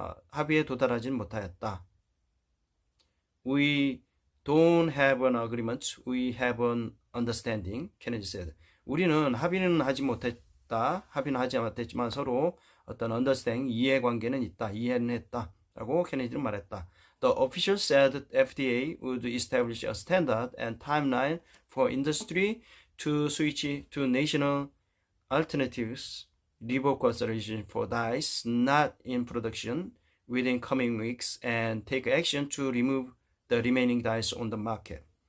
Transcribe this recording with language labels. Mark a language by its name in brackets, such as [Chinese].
[Korean] 합의에 도달하지 못하였다. [English] We don't have an agreement. We have an understanding. Kennedy said. [Korean] 우리는 합의는 하지 못했지만 서로 어떤 understanding, 이해관계는 있다. 이해는 했다. 라고 케네디는 말했다. [English] The official said that FDA would establish a standard and timeline for industry to switch to national alternatives, revoke authorization for dyes not in production within coming weeks, and take action to remove the remaining dyes on the market.